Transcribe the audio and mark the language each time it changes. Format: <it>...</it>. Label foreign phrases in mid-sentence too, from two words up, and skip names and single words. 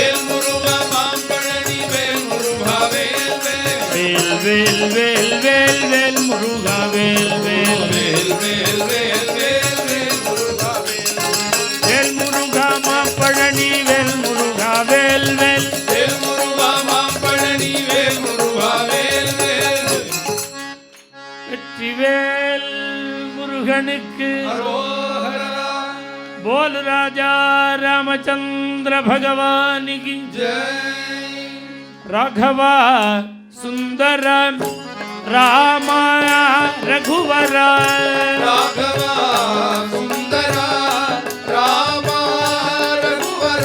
<ta>வேல் வேல் வேல் வேல் வேல் முருகா வேல் வேல் வேல் முருகா மாம்பழனி வேல் முருகா வேல் வேல் வெற்றி की अरोहरा।</ta> <hi>बोल राजा रामचंद्र भगवान की जय। राघवा सुंदर राम रघुवर राघवा सुंदर राम रघुवर।</hi>